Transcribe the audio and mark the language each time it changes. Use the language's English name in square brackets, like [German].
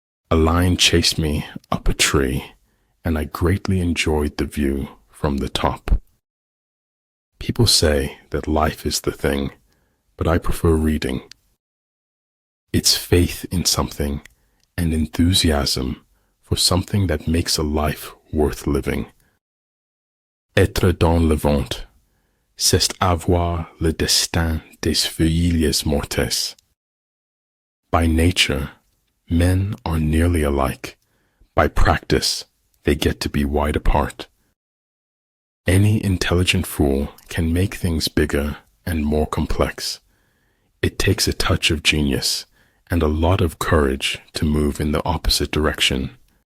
[English] A lion chased me up a tree, and I greatly enjoyed the view from the top. People say that life is the thing, but I prefer reading. It's faith in something and enthusiasm for something that makes a life worth living. [French] Être dans le vent, c'est avoir le destin des feuilles mortes. [English] By nature, men are nearly alike. By practice, they get to be wide apart. Any intelligent fool can make things bigger and more complex. It takes a touch of genius and a lot of courage to move in the opposite direction.